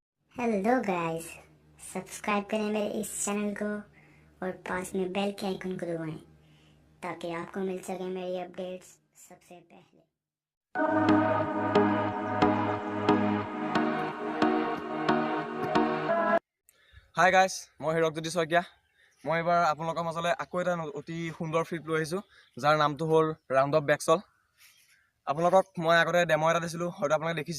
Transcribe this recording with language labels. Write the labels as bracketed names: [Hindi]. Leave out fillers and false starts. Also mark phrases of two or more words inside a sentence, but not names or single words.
[English] hello guys, [Hindi] सब्सक्राइब करें मेरे इस चैनल को और पास में बेल के आइकन को दबाएं ताकि आपको मिल सके मेरी अपडेट्स सबसे पहले। [English] hi guys, [Assamese] মই হিৰকজ্যোতি শইকীয়া। মই এইবাৰ আপোনালোকৰ মাজলৈ আকৌ এটা অতি সুন্দৰ ফিল্ড লৈ আহিছোঁ, যাৰ নামটো হ'ল ৰাউণ্ড অফ বেকচল। আপোনালোকক মই আগতে ডেমো এটা দিছিলোঁ, হয়তো আপোনালোকে দেখিছে।